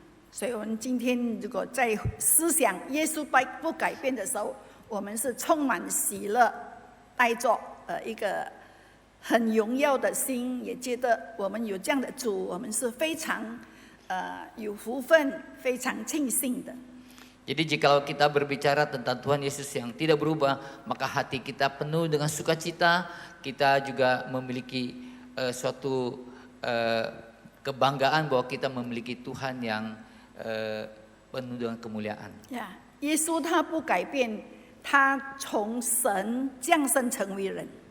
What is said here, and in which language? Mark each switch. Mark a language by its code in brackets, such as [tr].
[zh] 所以我们今天如果在思想耶稣不改变的时候，我们是充满喜乐，带着一个很荣耀的心，也觉得我们有这样的主，我们是非常有福分、非常庆幸的。 [id] Jadi jikalau kita berbicara tentang Tuhan Yesus yang tidak berubah, maka hati kita penuh dengan sukacita. Kita juga memiliki suatu kebanggaan bahwa kita memiliki Tuhan yang penuh dengan kemuliaan. [zh] 呀，耶稣他不改变，他从神降生成为人。